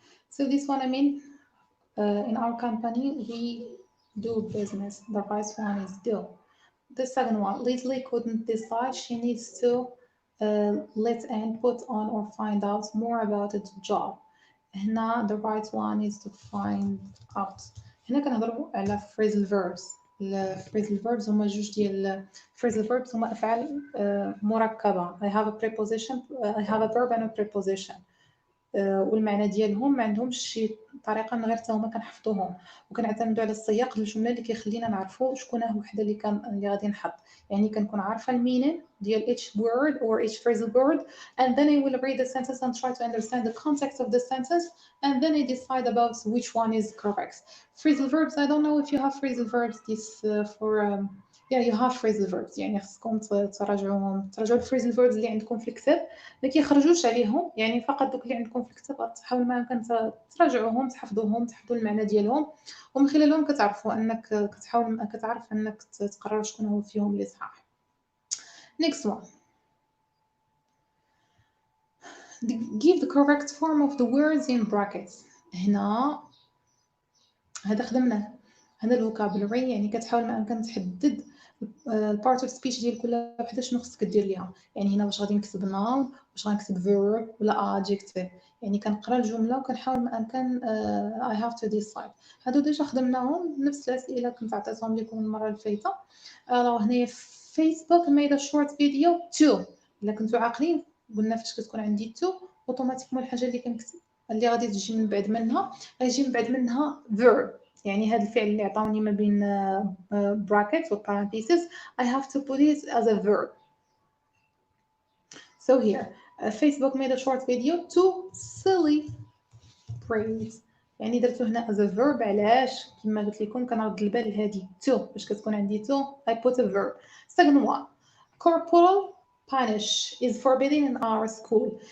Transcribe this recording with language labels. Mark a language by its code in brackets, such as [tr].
[en] So this one, in our company we do business. The first one is do. The second one, Leslie couldn't decide. She needs to let input on or find out more about the job. هنا the right one is to find out. [ar] هنا كنهضروا على phrasal verbs. phrasal verbs هما جوج ديال phrasal verbs هما أفعال مركبة. [en] I have a preposition, I have a verb and a preposition. [ar] والمعنى ديالهم ما عندهمش شي طريقه من غير حتى هما كنحفظوهم وكنعتمدوا على السياق الجمله اللي كيخلينا نعرفوا شكون هو وحده اللي غادي نحط. يعني كنكون عارفه المينين ديال [en] each word or each phrasal word, and then I will read the sentence and try to understand the context of the sentence, and then I decide about which one is correct. Phrasal verbs, I don't know if you have phrasal verbs this you have phrasal verbs. [ar] يعني خصكم تراجعوا الفريزل verbs اللي عندكم في الكتاب، ما كيخرجوش عليهم، يعني فقط دوك اللي عندكم في الكتاب تحاول ما يمكن تراجعوهم، تحفظوهم، تحفظوا المعنى ديالهم، ومن خلالهم كتعرفوا انك كتعرف انك تقرر شكون هو فيهم اللي صحاح. [en] next one, give the correct form of the words in brackets. [ar] هنا هذا خدمناه، هذا الفوكابولري، يعني كتحاول ما امكن تحدد البارت اوف سبيتش ديال كل وحده شنو خصك دير ليها. يعني هنا واش غادي نكتب نون، واش غنكتب verb ولا adjective. يعني كنقرا الجمله وكنحاول ما امكن [en] I have to decide. [ar] هادو ديجا خدمناهم، نفس الاسئله كنت عطيتهم لكم المره اللي فايته. هنايا فيسبوك [en] made a short video to، [ar] الا كنتو عاقلين قلنا فاش كتكون عندي to اوتوماتيكمون الحاجه اللي كنكتب اللي غادي تجي من بعد منها غيجي من بعد منها verb. يعني هذا الفعل اللي عطاوني ما بين [en] brackets و parentheses I have to put it as a verb. So here Facebook made a short video to celebrate. [ar] يعني درتو هنا [en] as a verb. [ar] علاش؟ كما قلت لكم كنرد البال لهذه to، باش كتكون عندي to [en] I put a verb. Second one, corporal punish is forbidden in our school.